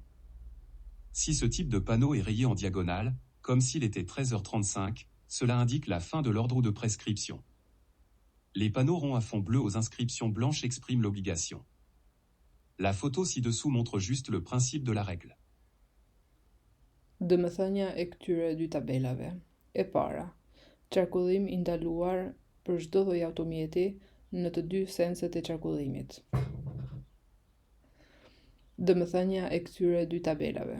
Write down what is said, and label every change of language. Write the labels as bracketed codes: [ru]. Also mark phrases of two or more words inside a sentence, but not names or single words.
[fr] Si ce type de panneau est rayé en diagonale, comme s'il était 13h35, cela indique la fin de l'ordre ou de prescription. Les panneaux ronds à fond bleu aux inscriptions blanches expriment l'obligation. La photo ci-dessous montre juste le principe de la règle. [sq] Domethënia e këtyre dy tabelave. E para, qarkullim i ndaluar për çdo lloj automjeti në të dy senset e qarkullimit. Domethënia e këtyre dy tabelave.